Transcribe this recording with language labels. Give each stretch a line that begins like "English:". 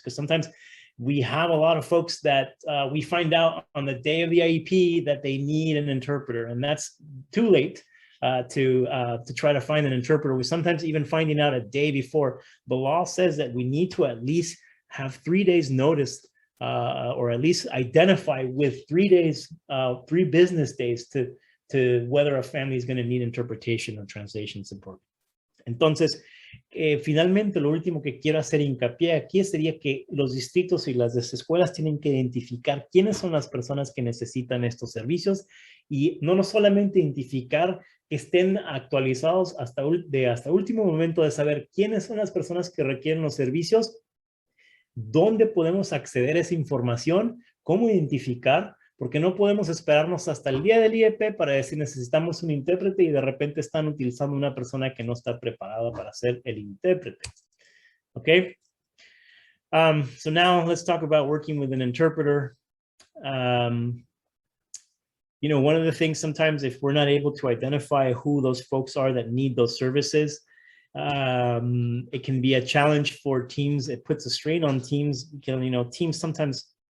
English: Because sometimes we have a lot of folks that we find out on the day of the IEP that they need an interpreter, and that's too late to try to find an interpreter. We're sometimes even finding out a day before. The law says that we need to at least have 3 days notice, or at least identify with 3 days, 3 business days to whether a family is going to need interpretation or translation support.
Spanish: Entonces, finalmente, lo último que quiero hacer hincapié aquí sería que los distritos y las escuelas tienen que identificar quiénes son las personas que necesitan estos servicios, y no solamente identificar que estén actualizados hasta último momento de saber quiénes son las personas que requieren los servicios, dónde podemos acceder a esa información, cómo identificar, porque no podemos esperarnos hasta el día del IEP para decir necesitamos un intérprete y de repente están utilizando una persona que no está preparada para ser el intérprete.
English: Okay? So now let's talk about working with an interpreter. You know, one of the things sometimes, if we're not able to identify who those folks are that need those services, it can be a challenge for teams. It puts a strain on teams. You know, teams sometimes